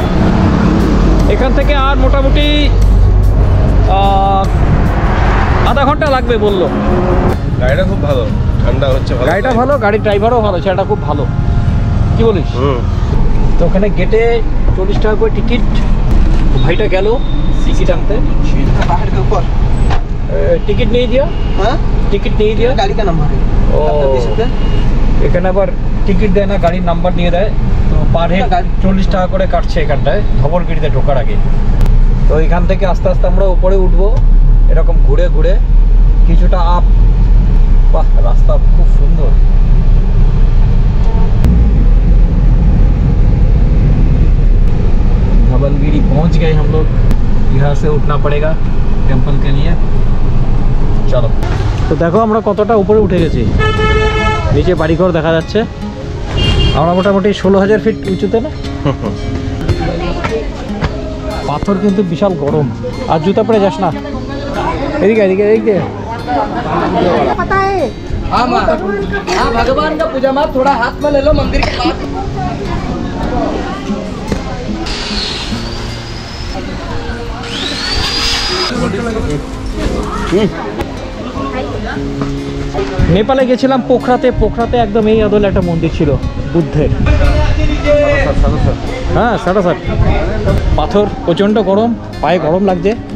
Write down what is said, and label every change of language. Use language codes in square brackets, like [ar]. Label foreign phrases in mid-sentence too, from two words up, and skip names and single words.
[bn] এখান থেকে আর মোটামুটি আধা ঘন্টা লাগবে বললো। গাড়িটা খুব ভালো, ঠান্ডা হচ্ছে ভালো, গাড়িটা ভালো, গাড়ির ড্রাইভারও ভালো, সেটা খুব ভালো। কি বলিস? তো ওখানে গেটে 40 টাকা করে টিকিট। ভাইটা গেল টিকিট আনতে। [hi] पहाड़ के ऊपर [bn] টিকিট নিয়ে দিয়া, [hi] हाँ [bn] টিকিট নিয়ে দিয়া। [hi] गाड़ी का नंबर है [bn] ও এখানে আবার টিকিট দেয় না, গাড়ির নাম্বার নিয়ে দেয়। তো [en] per head [bn] 40 টাকা করে কাটছে এখানটায় ধবলগিরিতে ঢোকার আগে। তো এখান থেকে আস্তে আস্তে আমরা উপরে উঠবো, এরকম ঘুরে ঘুরে কিছুটা আপ। বাহ, রাস্তা খুব সুন্দর। [hi] धवलगिरी पहुंच गए हम लोग, यहाँ से उठना पड़ेगा टेम्पल के लिए। [bn] চলো, তো দেখো আমরা কতটা উপরে উঠে গেছি। নিচে বাড়িঘর দেখা যাচ্ছে। আমরা মোটামুটি 16,000 ফিট উঁচুতে না। পাথর কিন্তু বিশাল গরম, আর জুতা পরে যাস না। এদিকে এদিকে এদিকে। [hi] हाँ माँ हाँ भगवान का पूजा माँ थोड़ा हाथ में ले लो मंदिर के पास। [bn] নেপালে গেছিলাম পোখরাতে। পোখরাতে একদম এই আদলে একটা মন্দির ছিল বুদ্ধের। হ্যাঁ, 60 পাথর, প্রচণ্ড গরম, পায়ে গরম লাগছে।